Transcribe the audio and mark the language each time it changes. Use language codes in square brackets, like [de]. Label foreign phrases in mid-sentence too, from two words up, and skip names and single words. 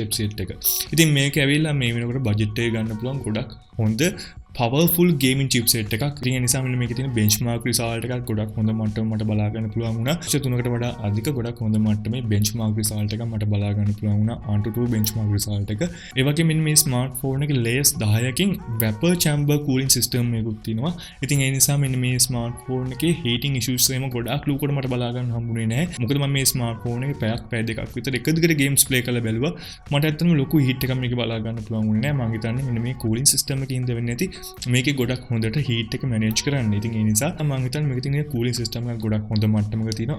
[si] ඉතින් මේක ඇවිල්ලා මේ වෙනකොට බජට් එක ගන්න පුළුවන් ගොඩක් හොඳ [en] powerful gaming chipset [si] එකක්. ඉතින් ඒ නිසා මෙන්න මේකේ තියෙන [en] benchmark result [si] එකක් ගොඩක් හොඳ මට්ටමකට මට බලා ගන්න පුළුවන් වුණා. 3කට වඩා අධික ගොඩක් හොඳ මට්ටමේ [en] benchmark result [si] එකක් මට බලා ගන්න පුළුවන් වුණා. Antutu [en] benchmark result [si] එක. ඒ වගේම මෙන්න මේ ස්මාර්ට්ෆෝන් එකේ layers 10කින් [en] vapor chamber cooling system [si] එකකුත් තියෙනවා. ඉතින් ඒ නිසා මෙන්න මේ ස්මාර්ට්ෆෝන් එකේ [en] heating issues [si] එහෙම ගොඩක් ලූකට මට බලා ගන්න හම්බුනේ නැහැ. මොකද මම මේ ස්මාර්ට්ෆෝන් එකේ පැය දෙකක් විතර එක දිගට [en] games play [si] කරලා බැලුවා. මට ඇත්තටම ලොකු හීට් එකක් මේක බලා ගන්න පුළුවන් වුණේ නැහැ. මම හිතන්නේ මෙන්න මේ [en] cooling system [si] එකකින් ඉඳ වෙන්නේ නැති මේකේ ගොඩක් හොඳට හීට් එක මැනේජ් කරන්න. ඉතින් ඒ නිසා මම හිතන්නේ මේකේ තියෙන [en] cooling system [si] එක ගොඩක් හොඳ මට්ටමක තියෙනවා.